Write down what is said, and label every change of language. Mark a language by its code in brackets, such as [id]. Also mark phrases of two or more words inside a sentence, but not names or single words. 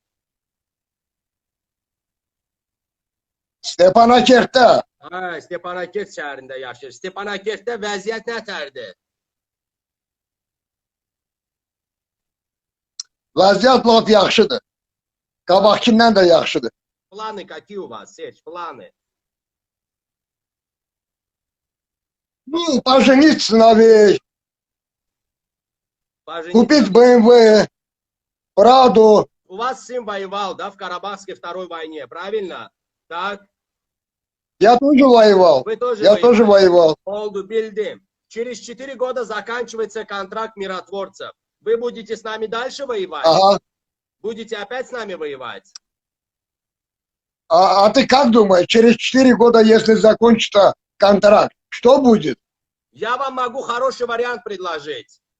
[az] Stepanakertdə. Ha, Stepanakert şəhərində yaşır. Stepanakertdə vəziyyət nətərdir? Vəziyyət laf yaxşıdır. Qabaqkindən də yaxşıdır. [ru] Planı какие у вас, [az] Serj, planı? [ru] Ну, пожениться навек, купить BMW, Праду. У вас сын воевал, да, в Карабахской второй войне, правильно? Так? Я тоже воевал. Вы тоже Я тоже воевал. [az] Oldu, bildim. [ru] Через 4 года заканчивается контракт миротворцев. Вы будете с нами дальше воевать? Ага. Будете опять с нами воевать? А ты как думаешь, через 4 года, если закончится контракт, что будет? Я вам могу хороший вариант предложить.